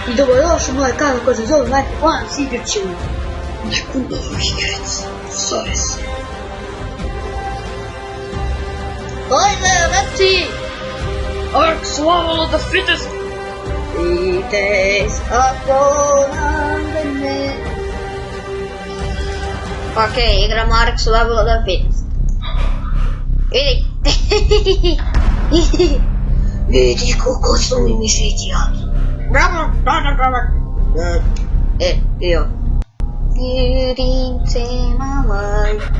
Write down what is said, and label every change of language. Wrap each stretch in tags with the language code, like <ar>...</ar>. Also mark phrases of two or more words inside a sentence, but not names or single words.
<hr>I dobrodošli u moj kanal koji se zove Life One, igrat ćemo neku novu igricu, zove se Ajde, reci! Ark Survival of the Fittest! Fittest, ako nam ne... Okej, igramo Ark Survival of the Fittest. Vidi! Vidi koliko su mi mišići jaki. Bravo! Jo. Vidim se malaj.</hr>